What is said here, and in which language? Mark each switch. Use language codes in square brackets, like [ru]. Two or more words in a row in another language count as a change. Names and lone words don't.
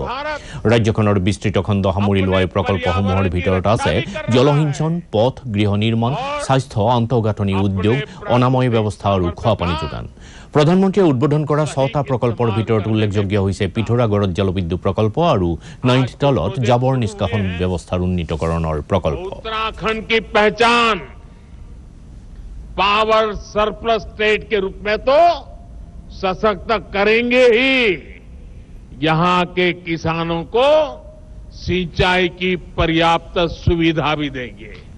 [as] ৰাজ্যখনৰ বিস্তৃত খণ্ড সামৰি লোৱা এই প্ৰকল্পসমূহৰ ভিতৰত আছে জলসিঞ্চন, পথ, গৃহ নিৰ্মাণ, স্বাস্থ্য, আন্তঃগাঁথনি, উদ্যোগ, অনাময় ব্যৱস্থা আৰু খোৱাপানী যোগান। প্ৰধানমন্ত্ৰীয়ে উদ্বোধন কৰা 6টা প্ৰকল্পৰ ভিতৰত উল্লেখযোগ্য হৈছে পিথোৰাগড়ত জলবিদ্যুৎ প্ৰকল্প আৰু নাইনিতালত জাবৰ নিষ্কাশন ব্যৱস্থাৰ উন্নীতকৰণৰ প্ৰকল্প। [hi] उत्तराखंड की पहचान [en] power surplus state [hi] के रूप में तो सशक्त करेंगे ही, यहां के किसानों को सिंचाई की पर्याप्त सुविधा भी देंगे।